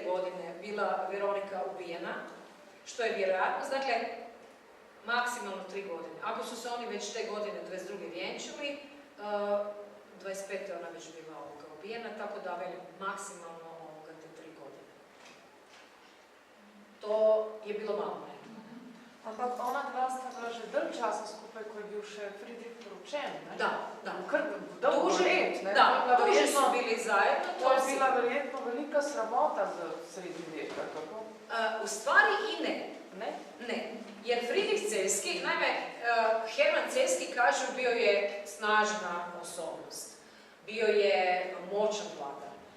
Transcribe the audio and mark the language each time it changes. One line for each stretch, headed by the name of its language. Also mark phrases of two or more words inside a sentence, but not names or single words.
Croatian: godine bila Veronika ubijena, što je vjerojatnost, dakle, maksimalno 3 godine. Ako su se oni već te godine 22. vjenčali, 25. ona već bila ubijena, tako da velim maksimalno te 3 godine. To je bilo malo.
Slovenian: Ampak ona dva sta bila že dalj časa skupaj, ko je bil še Fridrik poročen, ne?
Croatian: Da.
Slovenian: Kar dolgo let, ne?
Croatian: Da, duže su bili zajedno.
Slovenian: To je bila verjetno velika sramota za srednji vek, kako?
Croatian: U stvari i ne.
Slovenian: Ne?
Croatian: Ne. Jer Fridrik Cejski, naime, Herman Cejski, kažu, bio je snažna osobnost. Bio je moćan vladar.